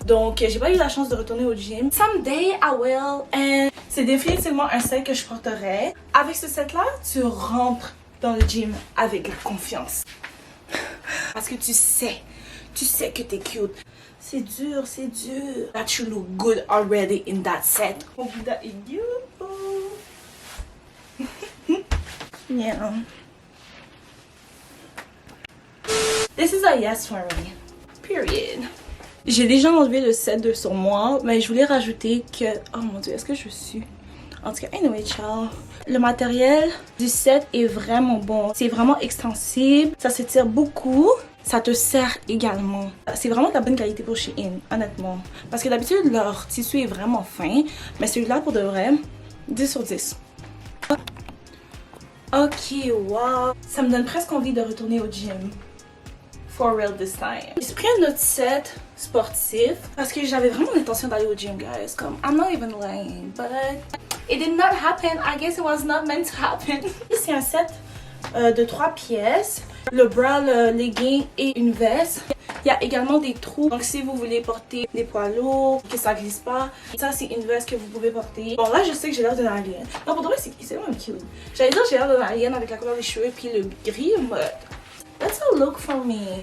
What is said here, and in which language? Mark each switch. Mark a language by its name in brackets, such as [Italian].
[French] Donc j'ai pas eu la chance de retourner au gym. [English] Someday I will. [French] And c'est définitivement un set que je porterai. Avec ce set là, tu rentres dans le gym avec la confiance. Parce que tu sais que t'es cute. C'est dur. [English] That you look good already in that set. Hope that is beautiful. Yeah. This is a yes for me. Period. [French] J'ai déjà enlevé le set de sur moi, mais je voulais rajouter que... Oh mon dieu, est-ce que je suis... En tout cas, anyway, ciao. Le matériel du set est vraiment bon. C'est vraiment extensible, ça s'étire beaucoup. Ça te sert également. C'est vraiment de la bonne qualité pour Shein, honnêtement. Parce que d'habitude, leur tissu est vraiment fin. Mais celui-là, pour de vrai, 10 sur 10. Ok, wow. Ça me donne presque envie de retourner au gym. [English] For real this time. [French] J'ai pris un autre set sportif parce que j'avais vraiment l'intention d'aller au gym, guys. [English] Comme, I'm not even lying, but it did not happen. I guess it was not meant to happen. [French] C'est un set de 3 pièces. Le bras, le legging et une veste. Il y a également des trous. Donc si vous voulez porter des poids lourds, que ça glisse pas, ça c'est une veste que vous pouvez porter. Bon là je sais que j'ai l'air d'un alien. Non pour de vrai c'est vraiment cute. J'allais dire j'ai l'air d'un alien avec la couleur des cheveux puis le gris, mais [English] that's a look for me.